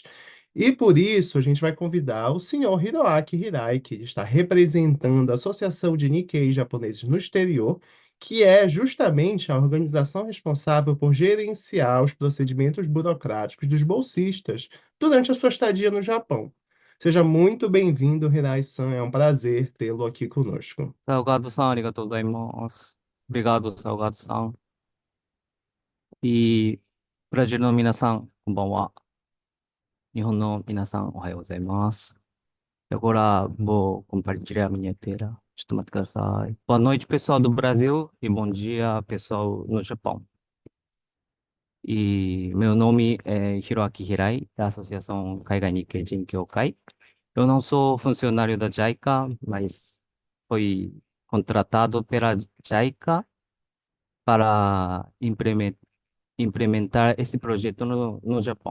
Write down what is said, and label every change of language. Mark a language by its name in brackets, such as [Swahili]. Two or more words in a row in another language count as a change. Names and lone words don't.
[Portuguese] E por isso a gente vai convidar o senhor Hiroaki Hirai, que está representando a Associação de Nikkei Japoneses no Exterior, que é justamente a organização responsável por gerenciar os procedimentos burocráticos dos bolsistas durante a sua estadia no Japão. Seja muito bem-vindo, Hirai-san. É um prazer tê-lo aqui conosco. [Japanese] サウガードさん、ありがとうございます。オブリガード、サウガードさん。ブラジルの皆さん、こんばんは。日本の皆さん、おはようございます。 [Portuguese] Agora vou compartilhar a minha tela. Boa noite, pessoal do Brasil, e bom dia, pessoal no Japão. E meu nome é Hiroaki Hirai, da Associação Kaigai Nikkei Jin Kyokai. Eu não sou funcionário da JICA, mas fui contratado pela JICA para implementar esse projeto no Japão.